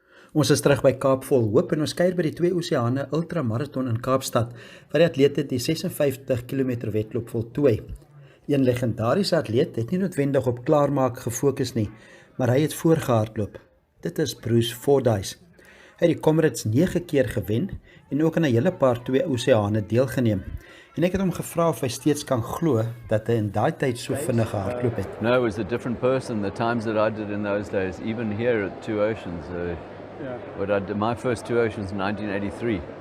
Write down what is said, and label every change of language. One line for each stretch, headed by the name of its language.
Afrikaans: Ons is terug by Kaap vol hoop en ons kuier by die Twee Oseane Ultramarathon in Kaapstad, waar die atlete die 56 km wedloop voltooi. Een legendariese atleet het nie noodwendig op klaarmaak gefokus nie, maar hy het voorgehardloop. Dit is Bruce Fordyce. Hy het die Comrades 9 keer gewen en ook aan 'n hele paar Twee Oseane deelgeneem. En ek het hom gevra of hy steeds kan glo dat hy in daai tyd so vinnig gehardloop het.
English: No, it was a different person. The times that I did in those days, even here at Two Oceans, what I did, my first Two Oceans in 1983.